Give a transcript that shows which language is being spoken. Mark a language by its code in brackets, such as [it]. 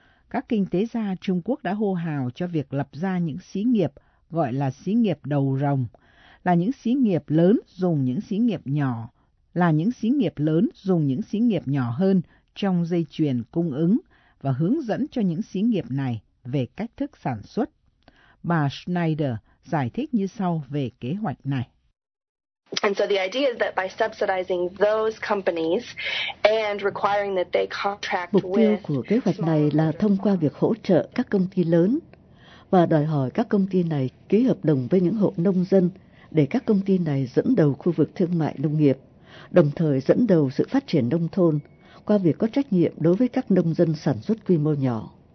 [vi] Các kinh tế gia Trung Quốc đã hô hào cho việc lập ra những xí nghiệp gọi là xí nghiệp đầu rồng, là những xí nghiệp lớn dùng những xí nghiệp nhỏ, là những xí nghiệp lớn dùng những xí nghiệp nhỏ hơn trong dây chuyền cung ứng và hướng dẫn cho những xí nghiệp này về cách thức sản xuất. Bà Schneider giải thích như sau về kế hoạch này. [en] And so the idea is that by subsidizing those companies and requiring that they contract with [vi] Mục tiêu của kế hoạch này là thông qua việc hỗ trợ các công ty lớn và đòi hỏi các công ty này ký hợp đồng với những hộ nông dân để các công ty này dẫn đầu khu vực thương mại nông nghiệp, đồng thời dẫn đầu sự phát triển nông thôn qua việc có trách nhiệm đối với các nông dân sản xuất quy mô nhỏ.